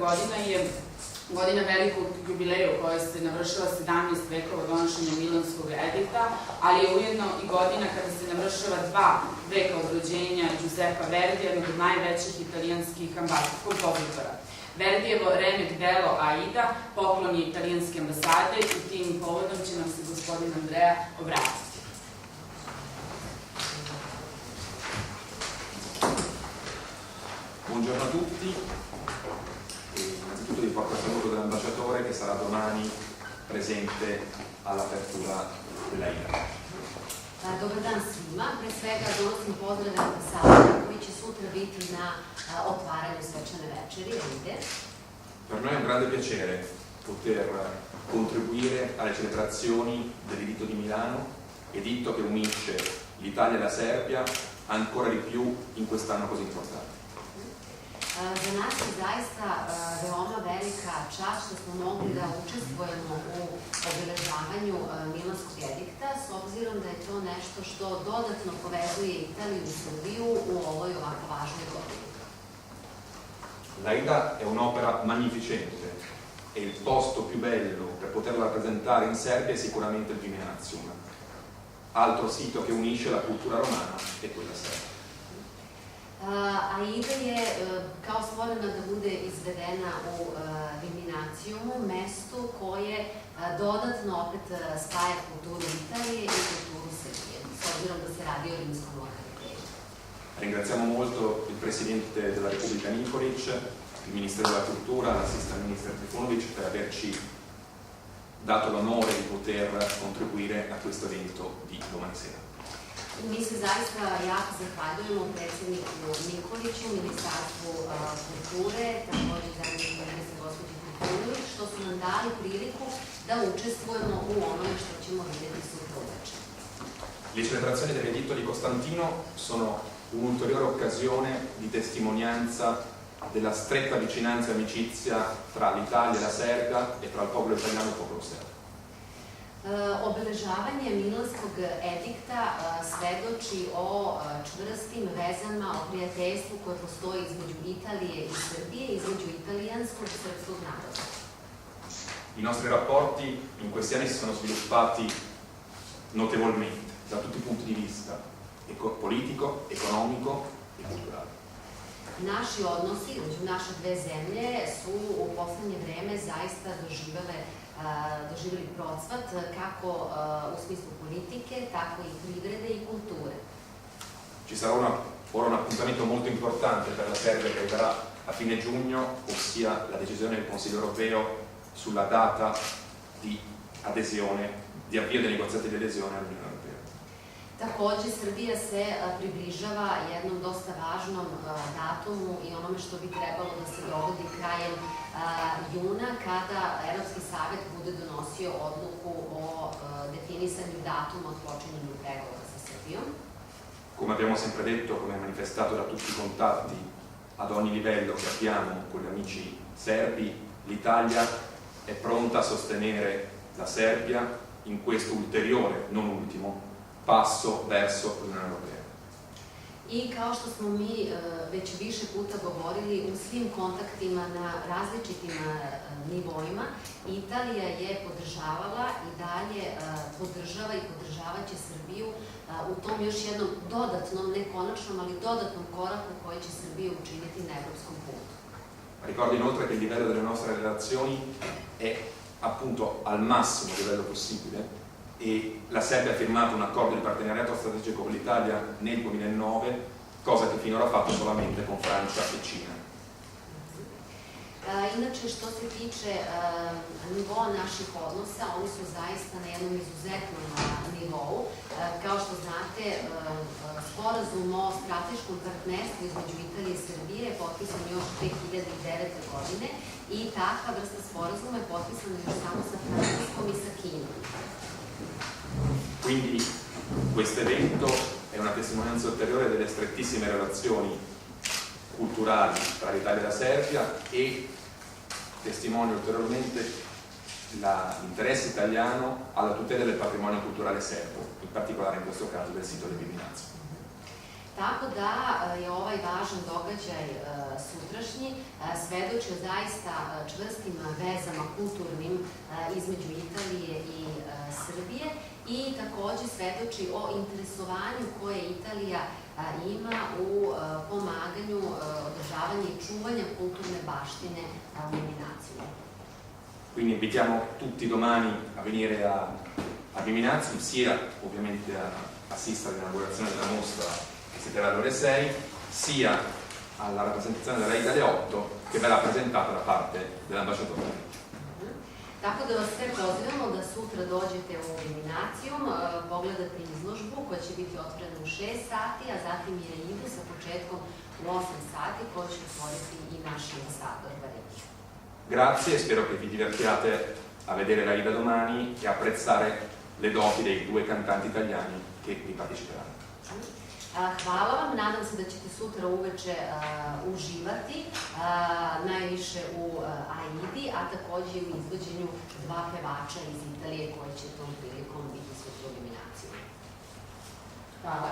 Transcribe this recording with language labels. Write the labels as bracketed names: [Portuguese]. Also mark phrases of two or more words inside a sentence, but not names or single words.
[Serbian] godina je godina velikog jubileja u kojoj se navršila 17 vekova donošenja Milanskog edikta, ali je ujedno i godina kada se navršava 2 veka od rođenja Giuseppa Verdija, jednog od najvećih italijanskih kompozitora. Verdijevo remek delo Aida poklon je italijanske ambasade i tim povodom će nam se gospodin Andrea obratiti. [Italian] Buongiorno a tutti. Innanzitutto vi porto il saluto dell'ambasciatore che sarà domani presente all'apertura dell'AIDA. [Serbian] Dobar dan svima. Pre svega donosim pozdrave ambasadora koji će sutra biti na otvaranju svečane večeri. [Italian] Per noi è un grande piacere poter contribuire alle celebrazioni del Editto di Milano, editto che unisce l'Italia e la Serbia ancora di più in quest'anno così importante. [Serbian] Za nas je zaista veoma velika čast što smo mogli da učestvujemo u obeležavanju Milanskog edikta, s obzirom da je to nešto što dodatno povezuje Italiju i Srbiju u ovoj ovako važnoj godini. [Italian] L'Aida è un'opera magnificente e il posto più bello per poterla rappresentare in Serbia è sicuramente il Gymnasium, altro sito che unisce la cultura romana e quella serbia. [Serbian] Aida je kao stvorena da bude izvedena u Gimnazijumu, mestu koje dodatno opet spaja kulturu Italije i kulturu Srbije, s obzirom da se radi o rimskom lokalitetu. [Italian] Ringraziamo molto il Presidente della Repubblica Nikolić, il Ministero della Cultura, l' [English] Assistant Minister [Italian] Trifunović per averci dato l'onore di poter contribuire a questo evento di domani sera. [Serbian] Mi se zaista jako zahvaljujemo predsjedniku Nikoliću, Ministarstvu kulture, također zamjeniku ministra gospođi Trifunović, što su nam dali priliku da učestvujemo u onome što ćemo vidjeti sutra uveče. [Italian] Le celebrazioni dell'Editto di Costantino sono un'ulteriore occasione di testimonianza della stretta vicinanza e amicizia tra l'Italia e la Serbia e tra il popolo italiano e il popolo serbo. [Serbian] Obeležavanje Milanskog edikta svedoči o čvrstim vezama, o prijateljstvu koje postoji između Italije i Srbije, između italijanskog i srpskog naroda. [Italian] I nostri rapporti in questi anni si sono sviluppati notevolmente da tutti i punti di vista politico, economico e culturale. [Serbian] Naši odnosi između naše dve zemlje su u poslednje vreme zaista doživjeli procvat kako u smislu politike, tako i privrede i kulture. [Italian] Ci sarà ora un appuntamento molto importante per la Serbia che arriverà a fine giugno, ossia la decisione del Consiglio europeo sulla data di adesione, di avvio dei negoziati di adesione all'Unione Europea. [Serbian] Takođe, Srbija se približava jednom dosta važnom datumu i onome što bi trebalo da se dogodi krajem juna, kada Evropski savet bude donosio odluku o definisanju datuma od počinjenju pregovora sa Srbijom. [Italian] Come abbiamo sempre detto, come manifestato da tutti i contatti ad ogni livello che abbiamo con gli amici serbi, l'Italia è pronta a sostenere la Serbia in questo ulteriore, non ultimo, passo verso l'Unione Europea. [Serbian] I kao što smo mi već više puta govorili u svim kontaktima na različitim nivoima, Italija je podržavala i dalje podržava i podržavaće Srbiju u tom još jednom dodatnom, ne konačnom, ali dodatnom koraku koji će Srbiju učiniti na evropskom putu. [Italian] Ricordo inoltre che il livello delle nostre relazioni è appunto al massimo livello possibile e la Serbia ha firmato un accordo di partenariato strategico con l'Italia nel 2009, cosa che finora ha fatto solamente con Francia e Cina. [Serbian] Inače, što se tiče nivoa naših odnosa, oni su zaista na jednom izuzetnom nivou. Kao što znate, sporazum o strateškom partnerstvu između Italije i Srbije je potpisan još 2009. godine i takva vrsta sporazuma je potpisana još samo sa Francuskom i sa Kinom. [Italian] Quindi questo evento è una testimonianza ulteriore delle strettissime relazioni culturali tra l'Italia e la Serbia e testimonia ulteriormente l'interesse italiano alla tutela del patrimonio culturale serbo, in particolare in questo caso del sito di Viminazzo. [Serbian] Tako da je ovaj važan događaj sutrašnji svedoči o zaista čvrstim vezama kulturnim između Italije i Srbije i takođe svedoči o interesovanju koje Italija ima u pomaganju održavanja i čuvanja kulturne baštine u Viminazzu. [Italian] Quindi invitiamo tutti domani a venire a Viminazzo, sia ovviamente a assistere all'inaugurazione della mostra che si terrà alle ore 6, sia alla rappresentazione della Ida alle 8 che verrà presentata da parte dell'ambasciatore. [Serbian] Tako da vas sve pozivamo da sutra dođete u Viminacijum, pogledate izložbu koja će biti otvorena u 6 sati, a zatim je idu sa početkom u 8 sati koju će otvoriti i naš ambasador Vaređu. [Italian] Grazie, spero che vi divertiate a vedere la Ida domani e apprezzare le doti dei 2 cantanti italiani che vi parteciperanno. [Serbian] Hvala vam, nadam se da ćete sutra uveče uživati najviše u Aidi, a takođe i u izvođenju 2 pevača iz Italije koji će tom prilikom biti sutra u Viminaciju. Hvala.